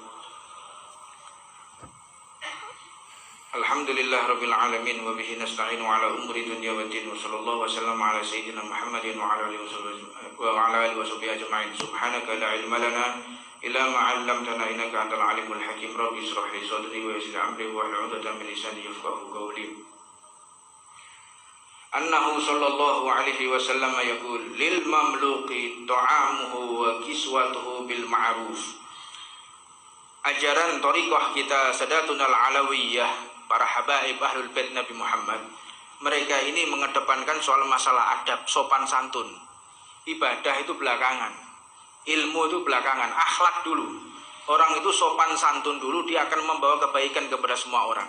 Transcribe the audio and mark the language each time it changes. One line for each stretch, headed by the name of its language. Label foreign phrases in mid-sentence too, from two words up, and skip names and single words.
Arabic: الحمد لله رب العالمين وبه نستعين على أمور الدنيا والدين وصلى الله وسلم على سيدنا محمد وعلى آله وصحبه أجمعين. سبحانك لا علم لنا إلا ما علمتنا إنك أنت العليم الحكيم. رب اشرح لي صدري ويسر لي أمري واحلل عقدة من لساني يفقهوا قولي. أنه صلى الله عليه وسلم يقول للمملوك طعامه وكسوته بالمعروف.
Indonesian: Ajaran thariqah kita
Arabic: ساداتنا العلوية,
Indonesian: para habaib
Arabic: أهل البيت
Indonesian: Nabi Muhammad, mereka ini mengedepankan soal masalah adab, sopan santun. Ibadah itu belakangan, ilmu itu belakangan, akhlak dulu. Orang itu sopan santun dulu, dia akan membawa kebaikan kepada semua orang.